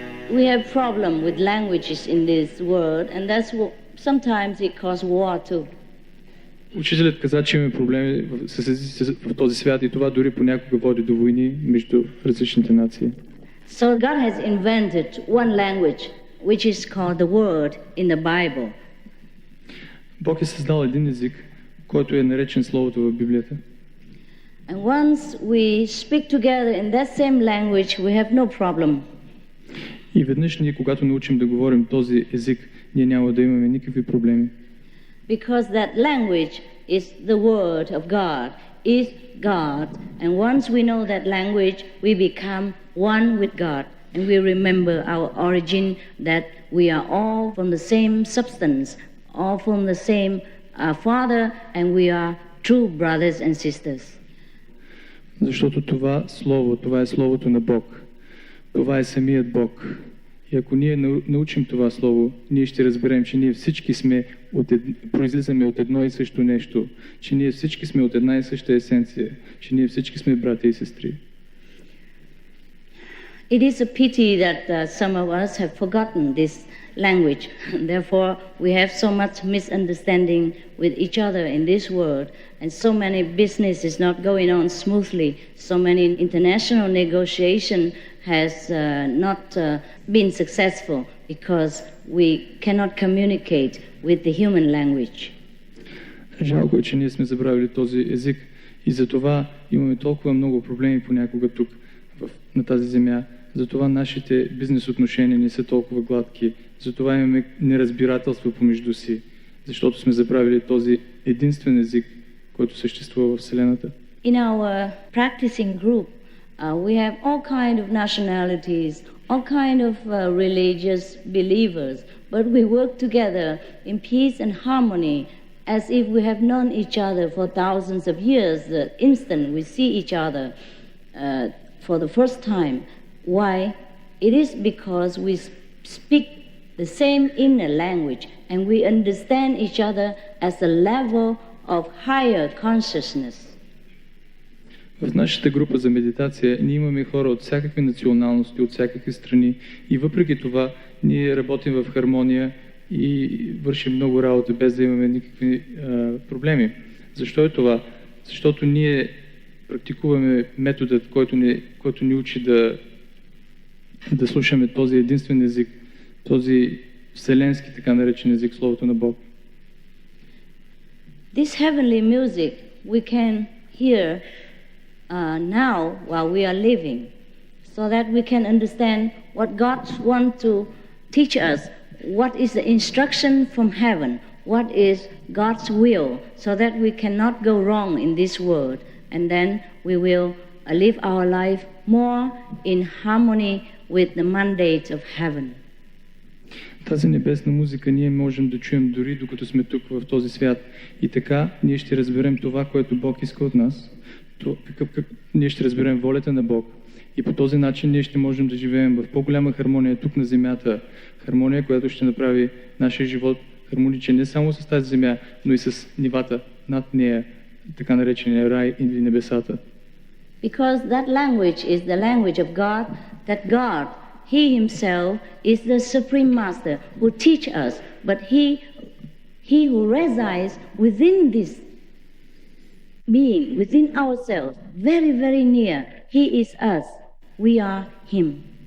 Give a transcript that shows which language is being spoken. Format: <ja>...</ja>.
<en>We have problem with languages in this world, and that's what sometimes it causes war too.</en> <bg>Учителят каза, че имаме проблеми с езиците в този свят и това дори понякога води до войни между различните нации.</bg> <en>So God has invented one language which is called the word in the Bible.</en> <bg>Бог е създал един език, който е наречен Словото в Библията.</bg> <en>And once we speak together in that same language, we have no problem.</en> <bg>И веднъж ние, когато научим да говорим този език, ние няма да имаме никакви проблеми.</bg> <en>Because that language is the word of God, is God. And once we know that language, we become one with God. And we remember our origin, that we are all from the same substance, all from the same Father, and we are true brothers and sisters.</en> <bg>Защото това Слово, това е Словото на Бог. Това е самият Бог. И ако ние научим това Слово, ние ще разберем, че ние всички сме произлизаме от едно и също нещо, че ние всички сме от една и съща есенция, че ние всички сме братя и сестри.</bg> <en>It is a pity that some of us have forgotten this language. Therefore, we have so much misunderstanding with each other in this world, and so many businesses not going on smoothly, so many international negotiation has not been successful because we cannot communicate with the human language.</en> <bg>Жалко е, че ние сме забравили този език и затова имаме толкова много проблеми понякога тук на тази земя. Затова нашите бизнес отношения не са толкова гладки. Затова имаме неразбирателство помежду си, защото сме забравили този единствен език, който съществува в Вселената.</bg> <en>In our practicing group, we have all kind of nationalities, all kind of religious believers, but we work together in peace and harmony as if we have known each other for thousands of years. The instant we see each other for the first time. Why? It is because we speak the same inner language and we understand each other as a level of higher consciousness.</en> <bg>В нашата група за медитация ние имаме хора от всякакви националности, от всякакви страни и въпреки това ние работим в хармония и вършим много работа без да имаме никакви проблеми. Защо е това? Защото ние практикуваме методът, който ни учи да слушаме този единствен език, този вселенски така наречен език, Словото на Бог.</bg> <en>This heavenly music we can hear now while we are living, so that we can understand what God wants to teach us, what is the instruction from heaven, what is God's will, so that we cannot go wrong in this world, and then we will live our life more in harmony with the mandate of heaven.</en> <bg>Тази небесна музика ние можем да чуем дори докато сме тук в този свят. И така ние ще разберем това, което Бог иска от нас. Ние ще разберем волята на Бог. И по този начин ние ще можем да живеем в по-голяма хармония тук на земята. Хармония, която ще направи нашия живот хармоничен не само с тази земя, но и с нивата над нея, така наречения рай или небесата.</bg> <en>Because that language is the language of God, that God, He Himself is the Supreme Master who teach us, but He who resides within this being, within ourselves, very, very near, He is us, we are Him.</en>